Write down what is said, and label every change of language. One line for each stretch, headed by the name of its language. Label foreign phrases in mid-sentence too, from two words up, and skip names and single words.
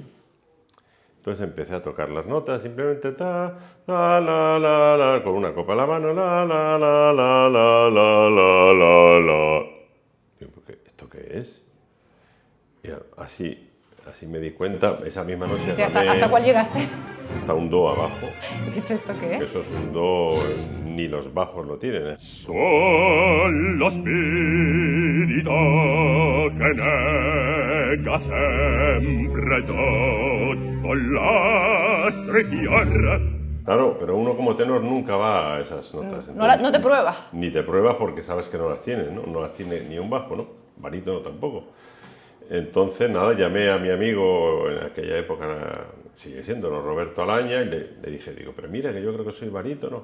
Spanish: Entonces empecé a tocar las notas, simplemente ta, la, la, la, la, con una copa en la mano, la, la, la, la, la, la, la, la, la. Digo, ¿esto qué es? Y así me di cuenta, esa misma noche... ¿Hasta cuál llegaste? Está un do abajo. ¿Dices esto qué es? Eso es un do, ni los bajos lo tienen, ¿eh?
Italian: Son lo spirito che nega sempre tot con l'astre fior.
Spanish: Claro, pero uno como tenor nunca va a esas notas. No te pruebas. Ni te pruebas porque sabes que no las tienes, ¿no? No las tiene ni un bajo, ¿no? Barítono tampoco. Entonces, nada, llamé a mi amigo en aquella época, sigue siendo, ¿no? Roberto Alaña, y le dije, digo, pero mira que yo creo que soy barítono.